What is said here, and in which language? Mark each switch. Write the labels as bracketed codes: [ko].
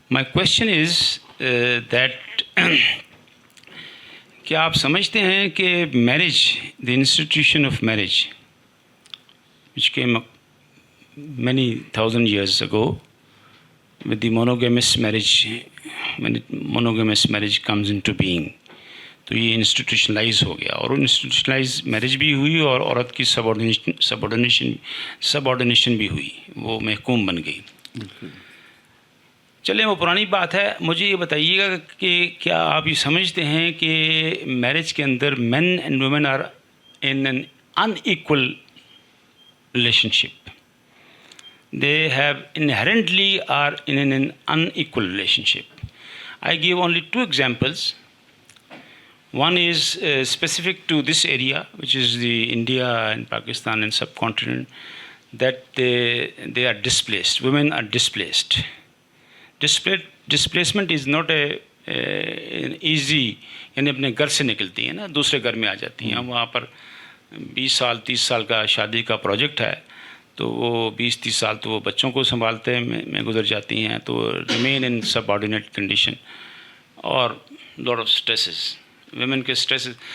[en] my question is that [ur] کیا آپ سمجھتے ہیں کہ marriage, [en] the institution of marriage which came up many thousand years ago with the monogamous marriage, when monogamous marriage comes into being, [ur] تو یہ institutionalise ہو گیا, اور انسٹیٹیوشنلائز میرج بھی ہوئی اور عورت کی سبارڈینیشن بھی ہوئی, وہ محکوم بن گئی. چلیں وہ پرانی بات ہے. مجھے یہ بتائیے گا کہ کیا آپ یہ سمجھتے ہیں کہ میرج کے اندر [en] Men and women are in an unequal relationship. They have inherently are in an unequal relationship. I give only two examples. One is specific to this area, which is the India and Pakistan and subcontinent, that they are displaced. Women are displaced. Displacement is not an easy, [ur] یعنی اپنے گھر سے نکلتی ہیں نا, دوسرے گھر میں آ جاتی ہیں. وہاں پر 20 سال 30 سال کا شادی کا پروجیکٹ ہے, تو وہ 20-30 سال تو وہ بچوں کو سنبھالتے میں گزر جاتی ہیں, تو [en] remain in subordinate condition [ur] اور لاٹ آف اسٹریسز, ویمن کے اسٹریسز.